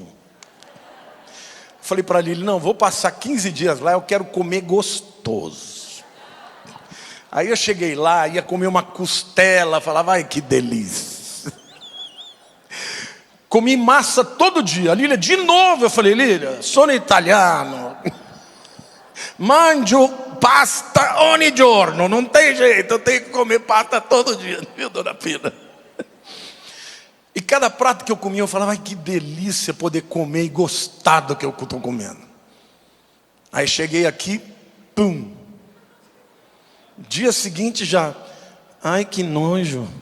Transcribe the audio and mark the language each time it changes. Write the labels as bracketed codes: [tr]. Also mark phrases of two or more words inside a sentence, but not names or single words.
[pt] Falei para Lili: não, vou passar 15 dias lá, eu quero comer gostoso. Aí eu cheguei lá, ia comer uma costela, falava: ai, que delícia. Comi massa todo dia. A Lília, de novo, eu falei: Lília, [it] sono italiano, mangio pasta ogni giorno, [pt] não tem jeito, eu tenho que comer pasta todo dia, viu, dona Pina? E cada prato que eu comia, eu falava, ai, que delícia poder comer e gostar do que eu estou comendo. Aí cheguei aqui, pum. Dia seguinte já, ai, que nojo.